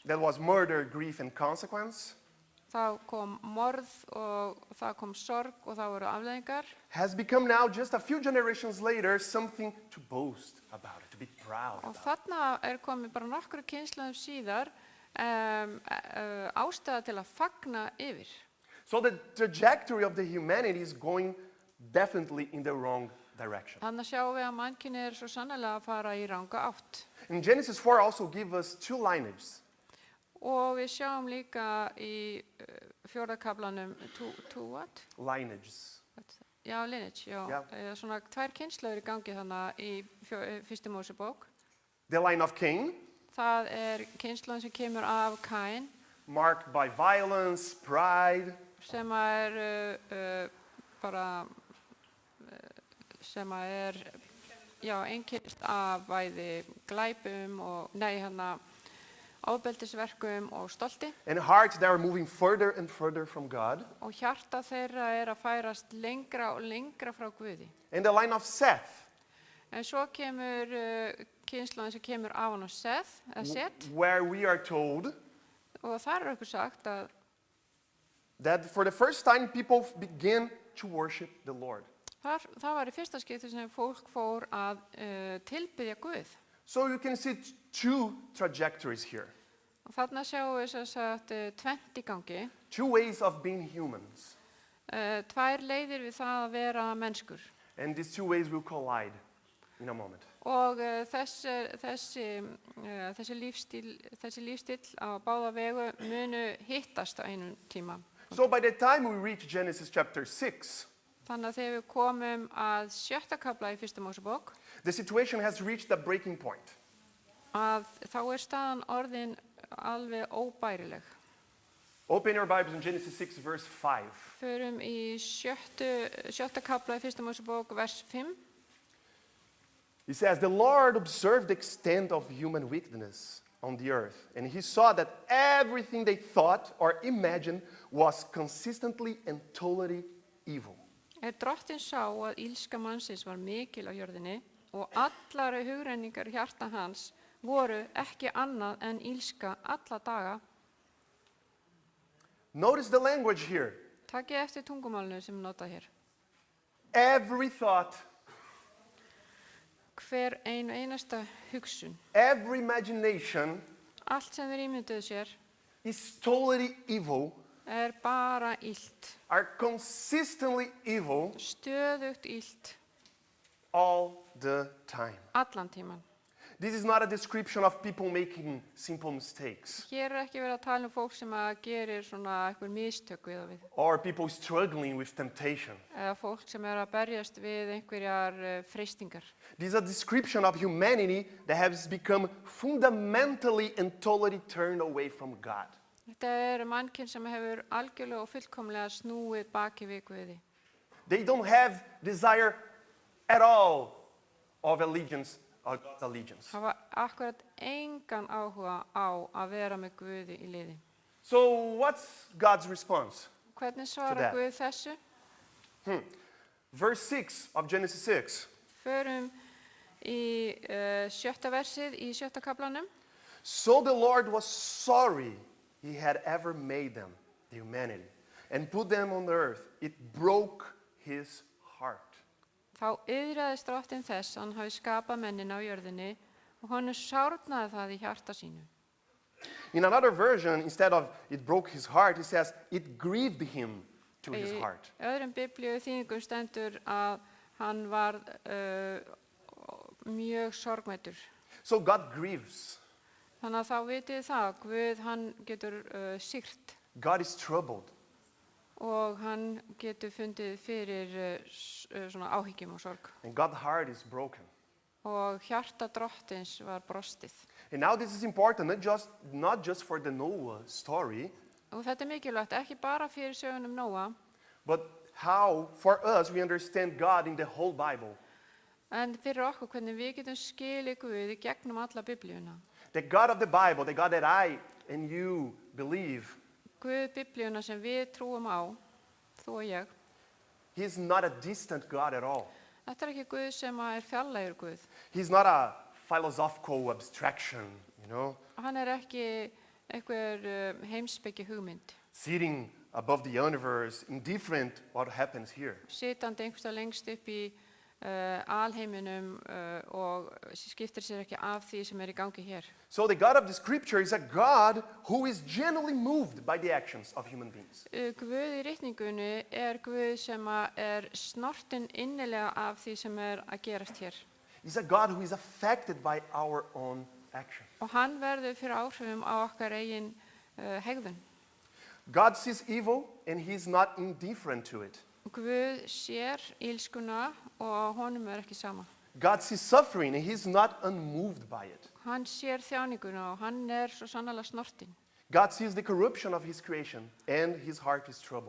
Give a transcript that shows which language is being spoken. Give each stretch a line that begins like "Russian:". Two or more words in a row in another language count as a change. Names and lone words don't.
English: that was murder, grief, and consequence,
Icelandic: þá kom morð og það kom sorg og það voru afleiðingar.
English: has become now, just a few generations later, something to boast about it, to be proud
Icelandic: Og
English: about.
Icelandic: þarna komið bara nokkru kynslóðum síðar ástæða til að fagna yfir.
English: So the trajectory of the humanity is going definitely in the wrong direction.
Icelandic: Þannig sjáum við að mannkynið svo sannlega að fara í ranga átt.
English: And Genesis 4 also gives us 2 lineages.
Icelandic: Og við sjáum líka í fjórðakaflanum
English: two what? Lineages.
Icelandic: Já, lineage, já. Já. Svona 2 kynslóður í gangi þannig í fyrstu Mósebók.
English: The line of Cain,
Icelandic: Það kynslóðin sem kemur af Kain,
English: marked by violence, pride,
Icelandic: sem bara sem einkennist af bæði glæpum og ofbeldisverkum og stolti.
English: and hearts that are moving further and further from God.
Icelandic: Og hjarta þeirra að færast lengra og lengra frá Guði.
English: And the line of Seth,
Icelandic: En svo kemur kynslóðin sem kemur af hann og Seth, Set,
English: where we are told
Icelandic: og þar okkur sagt að
English: that for the first time people begin to worship the Lord.
Icelandic: það var í fyrsta skipti sem fólk fór að tilbiðja Guð.
English: So you can see 2 trajectories here,
Icelandic: Og þarna sjáum við sem sagt 20 í gangi,
English: 2 ways of being humans.
Icelandic: 2 leiðir við það að vera mennskur.
English: And these 2 ways will collide in a moment.
Icelandic: Og þessi lífstíl á báða vegu munu hittast á einum tíma.
English: So by the time we reach Genesis chapter 6,
Icelandic: Þannig að þegar við komum að 7. kafla í fyrstu Mósebók,
English: the situation has reached a breaking point.
Icelandic: að þá staðan orðin alveg óbærileg.
English: Open your Bibles in Genesis 6 verse 5.
Icelandic: Förum í 7. kafla í fyrstu Mósebók, vers 5.
English: It says, the Lord observed the extent of human wickedness on the earth, and he saw that everything they thought or imagined was consistently and totally evil.
Icelandic: Drottinn sá að ílska mannsins var mikil á jörðinni og allar hugrenningar hjarta hans voru ekki annað en ílska alla daga.
English: Notice the language here.
Icelandic: Takið eftir tungumálinu sem notað hér.
English: Every thought,
Icelandic: Hver einasta hugsun,
English: every imagination
Icelandic: allt sem þeir ímynduðu sér,
English: is totally evil,
Icelandic: bara illt,
English: are consistently evil
Icelandic: stöðugt illt,
English: all the time.
Icelandic: allan tíman.
English: This is not a description of people making simple mistakes
Icelandic: Hér ekki verið að tala fólk sem gerir svona eitthvað mistök við og við,
English: or people struggling with temptation.
Icelandic: eða fólk sem að berjast við einhverjar freistingar.
English: This is a description of humanity that has become fundamentally and totally turned away from God.
Icelandic: Þetta mannkyn sem hefur algjörlega og fullkomlega snúið baki við Guði.
English: They don't have desire at all of allegiance or God's allegiance.
Icelandic: Hafa akkurat engan áhuga á að vera með Guði í liði.
English: So what's God's response?
Icelandic: Hvernig
English: that.
Icelandic: svarar Guð þessu?
English: Verse 6 of Genesis 6.
Icelandic: Förum í 7. versið í 7. kaflanum.
English: So the Lord was sorry he had ever made them, the humanity. and put them on the earth, it broke his heart.
Icelandic: Þá yðraðist drottinn þess að hann hafi skapað mennina á jörðinni og honum sárnaði það í hjarta sínu.
English: In another version, instead of it broke his heart, it says it grieved him to his heart.
Icelandic: Í öðrum biblíu þýðingum stendur að hann var mjög sorgmæddur.
English: So God grieves.
Icelandic: Þannig að þá vitið það, Guð hann getur sýrt
English: God is troubled.
Icelandic: og hann getur fundið fyrir svona áhyggjum og sorg.
English: And God's heart is broken.
Icelandic: Og hjarta drottins var brostið.
English: And now this is important, not just for the Noah story,
Icelandic: Og þetta mikilvægt, ekki bara fyrir sögunum Nóa,
English: but how, for us, we understand God in the whole Bible.
Icelandic: en fyrir okkur hvernig við getum skilið Guð í gegnum alla biblíuna.
English: The God of the Bible, the God that I and you believe,
Icelandic: Guð biblíuna sem við trúum á, þú og ég,
English: He's not a distant God at all.
Icelandic: þetta er ekki Guð sem er fjarlægur Guð.
English: He's not a philosophical abstraction, you know,
Icelandic: Hann er ekki einhver heimspeki hugmynd,
English: sitting above the universe, indifferent what happens here.
Icelandic: sitandi einhverstað lengst upp í alheiminum og skiptir sér ekki af því sem er í gangi hér.
English: So the God of the scripture is a God who is genuinely moved by the actions of human beings.
Icelandic: Guð í ritningunni er Guð sem er snortinn innilega af því sem er að gerast hér.
English: He's a God who is affected by our own action.
Icelandic: Og hann verður fyrir áhrifum á okkar eigin hegðun.
English: God sees evil and he's not indifferent to it.
Icelandic: Guð sér ílskuna og honum er ekki sama.
English: God sees suffering and he's not unmoved by it.
Icelandic: Hann sér þjáninguna og hann er svo sannarlega snortinn.
English: God sees the corruption of his creation and his heart is troubled.